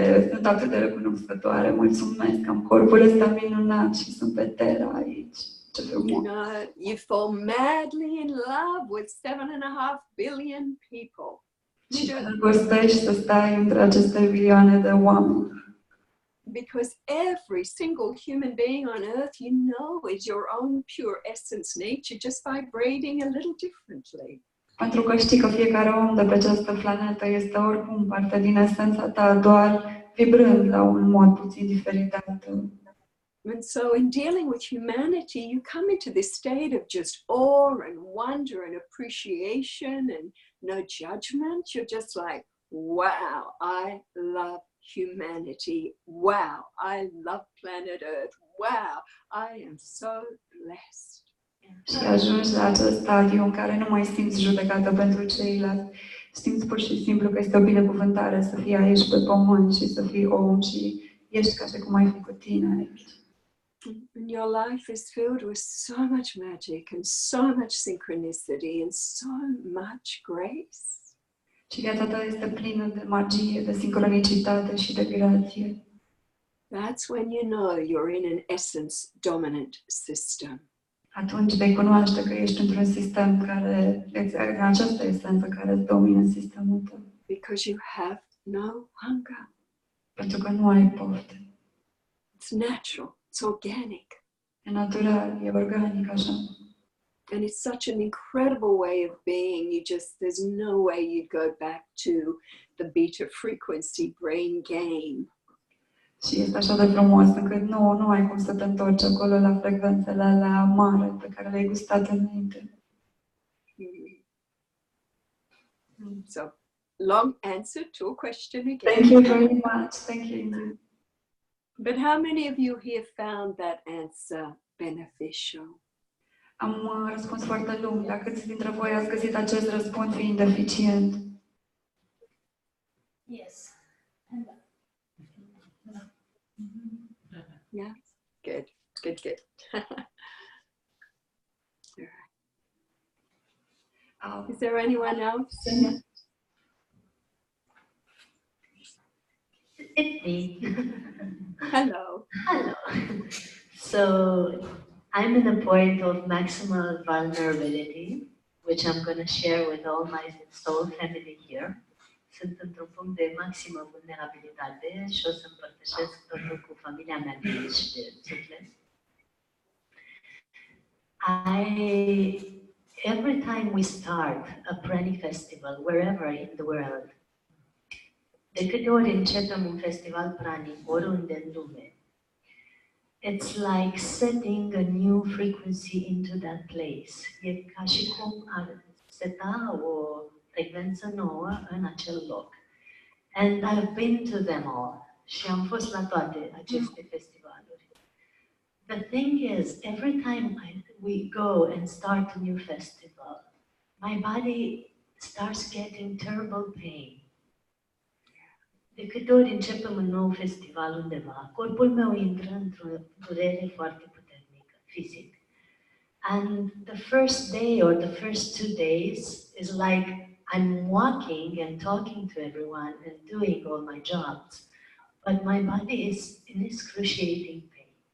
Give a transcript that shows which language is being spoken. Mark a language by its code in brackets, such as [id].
[ro] Sunt atât de recunoscătoare, mulțumesc, am corpul ăsta minunat și sunt pe Terra aici. Ce frumos! [en] You know, you fall madly in love with 7.5 billion people. [ro] Și te îndrăgostești să stai între aceste milioane de oameni. [en] Because every single human being on earth, you know, is your own pure essence nature, just vibrating a little differently. [ro] Pentru că știi că fiecare om de pe această planetă este oricum parte din esența ta, doar vibrând la un mod puțin diferit de al tău. [en] And so in dealing with humanity, you come into this state of just awe and wonder and appreciation and no judgment. You're just like, wow, I love humanity. Wow, I love planet Earth. Wow, I am so blessed. [ro] Și ajungi la acest stadiu în care nu mai simți judecată pentru ceilalți. Simți pur și simplu că este o binecuvântare să fii aici pe pământ și să fii om și ești ca și cum ai fi cu tine aici. [en] And your life is filled with so much magic and so much synchronicity and so much grace. [ro] Și viața ta este plină de magie, de sincronicitate și de grație. [en] That's when you know you're in an essence dominant system. [ro] Atunci vei cunoaște că ești într-un sistem care, exact, această esență care îți domină sistemul tău. [en] Because you have no hunger. [ro] Pentru că nu ai pofte. [en] It's natural, it's organic. [ro] E natural, e organic așa. [en] And it's such an incredible way of being. There's no way you'd go back to the beta frequency brain game. [ro] Și este așa de frumos încât nu ai cum să te întorci acolo la frecvențele alea mari pe care le-ai gustat înainte. [en] So, long answer to a question again. Thank you very much. Thank you. But how many of you here found that answer beneficial? [ro] Am răspuns foarte lung. Dar câți dintre voi ați găsit acest răspuns fiind eficient? [en] Yes. Yeah, good. Is there anyone else? It's me. Hello. Hello. So I'm in a point of maximal vulnerability, which I'm going to share with all my soul family here. [ro] Sunt într-un punct de maximă vulnerabilitate și o să împărtășesc totul cu familia mea de aici, de suflet. [en] Every time we start a Pranic festival, wherever in the world, [ro] de câte ori începem un festival Pranic, oriunde în lume, [en] it's like setting a new frequency into that place. [ro] E ca și cum ar seta o frecvență nouă în acel loc. [en] And I've been to them all. [ro] Și am fost la toate aceste festivaluri. [en] The thing is, every time we go and start a new festival, my body starts getting terrible pain. [ro] De câte ori începem un nou festival undeva, corpul meu intră într-o durere foarte puternică, fizic. [en] And the first day or the first 2 days is like I'm walking and talking to everyone and doing all my jobs, but my body is in excruciating pain.